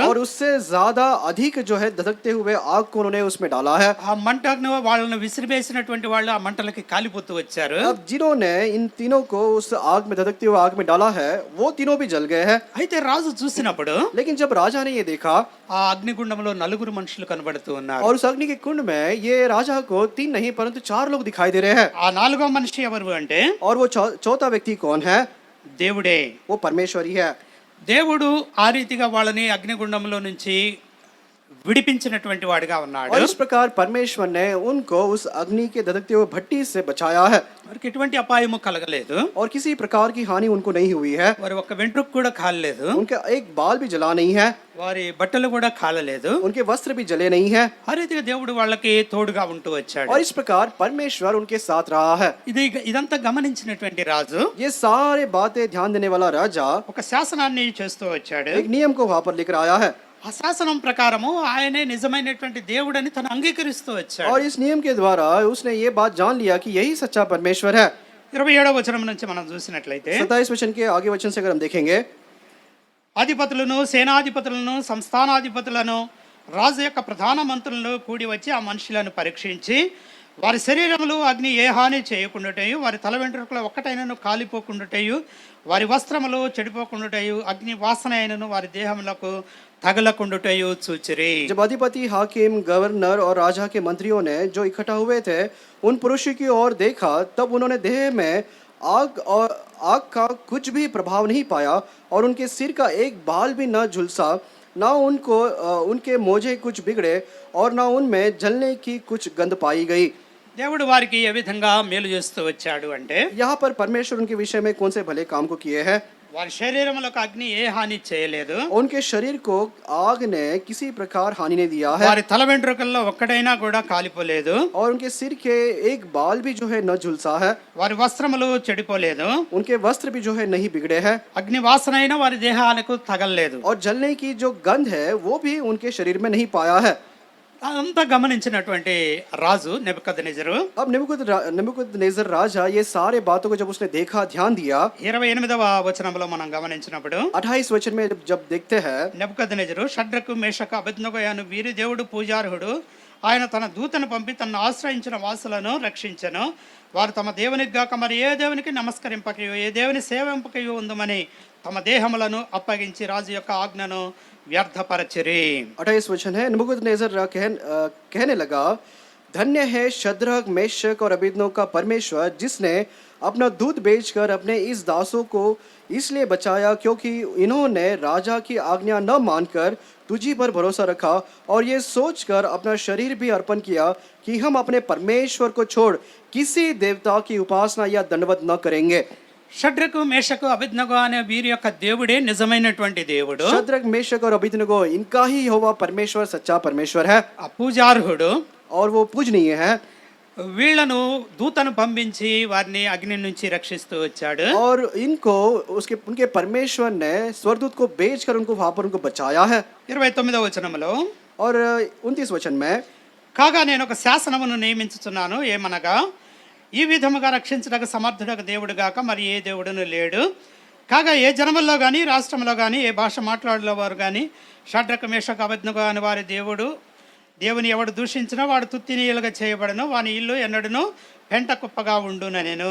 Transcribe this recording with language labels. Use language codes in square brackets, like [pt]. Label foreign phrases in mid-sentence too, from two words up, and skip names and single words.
[hi] और उससे ज्यादा अधिक जो है धधकते हुए आग को उन्होंने उसमें डाला है। [te] ఆ మంటను వాళ్ళను విసిరివేసినటువంటి వాళ్ళు ఆ మంటలకి కాలిపోతూ వచ్చారు. [hi] अब जिन्होंने इन तीनों को उस आग में धधकते हुए आग में डाला है वो तीनों भी जल गए हैं। [te] అయితే రాజు చూసినప్పుడు [hi] लेकिन जब राजा ने ये देखा [te] ఆ అగ్నిగుండంలో నలుగురు మనుషులు కనబడుతూ ఉన్నారు. [hi] और उस अग्नि के कुंड में ये राजा को 3 नहीं परंतु 4 लोग दिखाई दे रहे हैं। [te] ఆ నాలుగో మనిషి ఎవరు అంటే [hi] और वो चौथा व्यक्ति कौन है? [te] దేవుడే. [hi] वो परमेश्वर ही है। [te] దేవుడు ఆ రీతిగా వాళ్ళని అగ్నిగుండంలో నుంచి విడిపించినటువంటి వాడిగా ఉన్నాడు. [hi] और इस प्रकार परमेश्वर ने उनको उस अग्नि के धधकते हुए भट्टी से बचाया है। [te] వారికి ఎటువంటి అపాయము కలగలేదు. [hi] और किसी प्रकार की हानि उनको नहीं हुई है। [te] వారి ఒక్క వెంట్రుక కూడా కాలలేదు. [hi] उनका एक बाल भी जला नहीं है। [te] వారి బట్టలు కూడా కాలలేదు. [hi] उनके वस्त्र भी जले नहीं है। [te] ఆ రీతిగా దేవుడు వాళ్ళకి తోడుగా ఉంటూ వచ్చాడు. [hi] और इस प्रकार परमेश्वर उनके साथ रहा है। [te] ఇదంతా గమనించినటువంటి రాజు [hi] ये सारे बातें ध्यान देने वाला राजा [te] ఒక శాసనాన్ని చేస్తూ వచ్చాడు. [hi] एक नियम को वहां पर लेकर आया है। [te] ఆ శాసనం ప్రకారము ఆయనే నిజమైనటువంటి దేవుడని తను అంగీకరిస్తూ వచ్చాడు. [hi] और इस नियम के द्वारा उसने ये बात जान लिया कि यही सच्चा परमेश्वर है। [te] 27వ వచనం నుంచి మనం చూసినట్లయితే [hi] 27 वचन के आगे वचन से अगर हम देखेंगे, [te] అధిపతులను, సేనాధిపతులను, సంస్థానాధిపతులను, రాజు యొక్క ప్రధాన మంత్రులను కూడి వచ్చి ఆ మనుషులను పరీక్షించి వారి శరీరములు అగ్ని ఏ హాని చేయకుండాటయు, వారి తల వెంట్రుకలు ఒక్కటైనను కాలిపోకుండాటయు, వారి వస్త్రములు చెడిపోకుండాటయు, అగ్ని వాసన అయినను వారి దేహములకు తగలకుండాటయు చూచిరి. [hi] जब अधिपति, हाकिम, गवर्नर और राजा के मंत्रियों ने जो इकट्ठा हुए थे उन पुरुषों की ओर देखा, तब उन्होंने देह में आग का कुछ भी प्रभाव नहीं पाया और उनके सिर का एक बाल भी न झुलसा, न उनके मोजे कुछ बिगड़े और न उनमें जलने की कुछ गंध पाई गई। [te] దేవుడు వారికి ఏ విధంగా మేలు చేస్తూ వచ్చాడు అంటే, [hi] यहाँ पर परमेश्वर उनके विषय में कौन से भले काम को किए हैं। [te] వారి శరీరములకు అగ్ని ఏ హాని చేయలేదు. [hi] उनके शरीर को आग ने किसी प्रकार हानि नहीं दिया है। [te] వారి తల వెంట్రుకల్లో ఒక్కడైనా కూడా కాలిపోలేదు. [hi] और उनके सिर के एक बाल भी जो है न झुलसा है। [te] వారి వస్త్రములు చెడిపోలేదు. [hi] उनके वस्त्र भी जो है नहीं बिगड़े हैं। [te] అగ్ని వాసన అయినా వారి దేహాలకు తగలలేదు. [hi] और जलने की जो गंध है वो भी उनके शरीर में नहीं पाया है। [te] అదంతా గమనించినటువంటి రాజు నెబుకద్నెజరు [hi] अब नेबुकदनेस्सर राजा ये सारे बातों को जब उसने देखा, ध्यान दिया, [te] 28వ వచనంలో మనం గమనించినప్పుడు [hi] 28 वचन में जब देखते हैं, [te] నెబుకద్నెజరు షడ్రకు మేషకు అబేద్నెగో అను వీరి దేవుడు పూజార్హుడు ఆయన తన దూతను పంపి తనను ఆశ్రయించిన వాసులను రక్షించెను. వారు తమ దేవునికి గాక మరి ఏ దేవునికి నమస్కరింపకయో ఏ దేవుని సేవింపకయో ఉందమని తమ దేహములను అప్పగించి రాజు యొక్క ఆజ్ఞను వ్యర్థపరచిరి. [hi] 28 वचन है, नेबुकदनेस्सर कहने लगा, धन्य है शद्रक, मेशक और अबेदनगो का परमेश्वर, जिसने अपना दूध बेचकर अपने इस दासों को इसलिए बचाया क्योंकि इन्होंने राजा की आज्ञा न मानकर तुझी पर भरोसा रखा और ये सोचकर अपना शरीर भी अर्पण किया कि हम अपने परमेश्वर को छोड़ किसी देवता की उपासना या दंडवत न करेंगे। [te] షడ్రకు మేషకు అభిజ్ఞగు అనే వీరి యొక్క దేవుడే నిజమైనటువంటి దేవుడు, [hi] शद्रक मेशक और अबेदनगो इनका ही यहोवा परमेश्वर सच्चा परमेश्वर है [te] ఆ పూజార్హుడు. [hi] और वो पूजनीय है। [te] వీళ్ళను దూతను పంపించి వారిని అగ్ని నుంచి రక్షిస్తూ వచ్చాడు. [hi] और इनको उसके उनके परमेश्वर ने स्वर्गदूत को भेजकर उनको वहां पर उनको बचाया है। [te] 29వ వచనములో, [hi] और 29 वचन में, [te] కాగా నేను ఒక శాసనమును నియమించుచున్నాను, ఏమనగా ఈ విధముగా రక్షించడానికి సమర్థుడకు దేవుడు గాక మరి ఏ దేవుడును లేడు. కాగా ఏ జనముల్లో కానీ రాష్ట్రంలో కానీ ఏ భాష మాట్లాడేవారు కానీ షడ్రకు మేషకు అబద్ధంగా అని వారి దేవుని ఎవడు దూషించినా వాడు తుత్తినీయులుగా చేయబడను, వాని ఇల్లు ఎన్నడను పెంట కుప్పగా ఉండున నేను.